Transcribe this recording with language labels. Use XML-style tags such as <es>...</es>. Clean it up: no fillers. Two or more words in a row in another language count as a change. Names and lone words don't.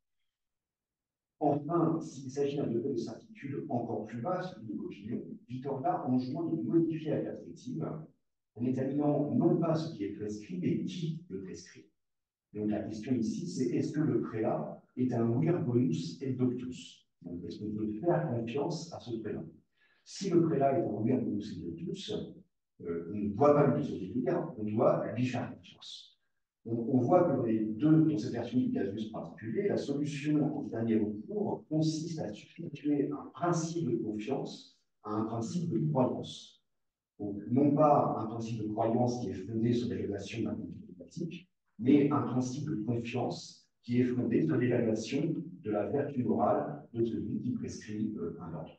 <fr>Enfin, s'il s'agit d'un degré de certitude encore plus bas, celui de l'opinion, Victoria enjoint de modifier la perspective en examinant non pas ce qui est prescrit, mais qui le prescrit. Donc la question ici, c'est est-ce que le prélat est un</fr> <la>vir bonus et doctus?</la> <fr>Donc est-ce qu'on peut faire confiance à ce prélat? Si le prélat est un</fr> <la>vir bonus et doctus,</la> <fr>on ne doit pas lui désobéir, on doit lui faire confiance. On voit que dans cette version du casus particulier, la solution au dernier recours consiste à substituer un principe de confiance à un principe de croyance. Donc, non pas un principe de croyance qui est fondé sur l'évaluation d'un conflit climatique, mais un principe de confiance qui est fondé sur l'évaluation de la vertu morale de celui qui prescrit un ordre.</fr>